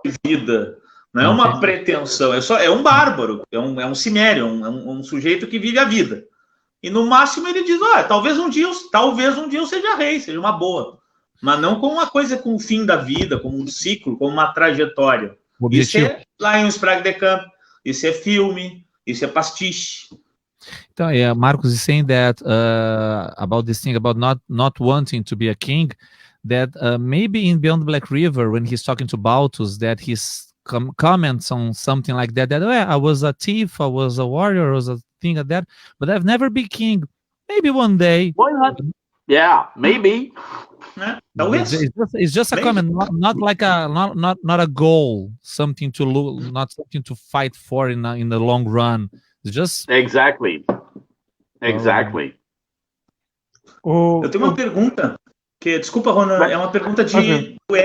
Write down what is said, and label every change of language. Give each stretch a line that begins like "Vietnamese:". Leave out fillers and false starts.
Portuguese: de vida, não é uma pretensão. É um bárbaro, é um cimério, um sujeito que vive a vida. E no máximo ele diz, talvez um dia eu seja rei, seja uma boa, mas não como uma coisa com o fim da vida, como um ciclo, como uma trajetória. Isso é Lions Prague de Camp, isso é filme, isso é pastiche.
English: Então, Marcos is saying that about this thing about not wanting to be a king, that maybe in Beyond the Black River, when he's talking to Baltus, that his comments on something like that I was a thief, I was a warrior, I was a thing like that, but I've never been king. Maybe one day. Why not? Yeah, maybe. It's just a comment, not like not a goal, something to not something to fight for in the long run. It's just exactly.
Portuguese: Eu tenho uma pergunta que, desculpa, Ronan, é uma pergunta de Ed.